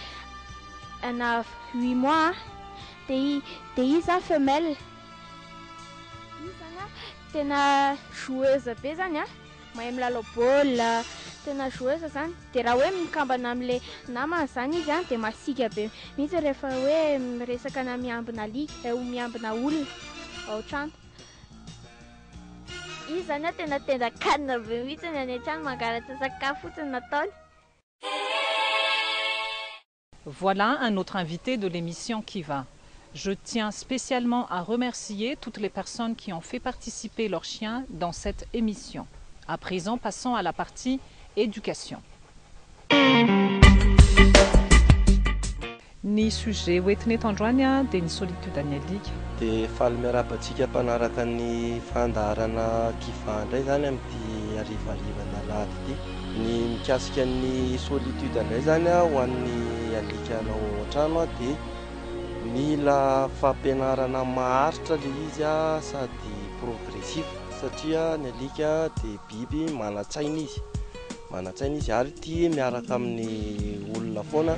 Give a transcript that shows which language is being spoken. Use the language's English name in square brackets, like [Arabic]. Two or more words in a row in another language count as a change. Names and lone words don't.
[Malagasy] ana 8 mois dia izy femelle izy zany a tena joueuse be zany a mahay milalao baolina tena joueuse zany dia raha hoe mikambana amin'ilay namany zany izy a dia masika be mihitsy rehefa hoe miresaka na miambina miambina olona ao trano. Izy zany a tena kanina be mihitsy ny any an-trano mangalatra sakafo fotsiny nataony. [French] Voilà un autre invité de l'émission Kiva. Je tiens spécialement à remercier toutes les personnes qui ont fait participer leurs chiens dans cette émission. À présent, passons à la partie éducation. [Malagasy] Ny sujet hoentiny eto androany dia ny solitude any alika. Dia faly miarabantsika mpanaraka ny fandaharana Kiva indray zany amin'ity harivarivan'ny alahady ity. Ny mikasika ny solitude indray zany ho an'ny alikanao an-trano dia mila fampianarana maharitra ilay izy sady progressif satria ny alika dia biby manan-tsaina izy ary tia miaraka amin'ny olona foana.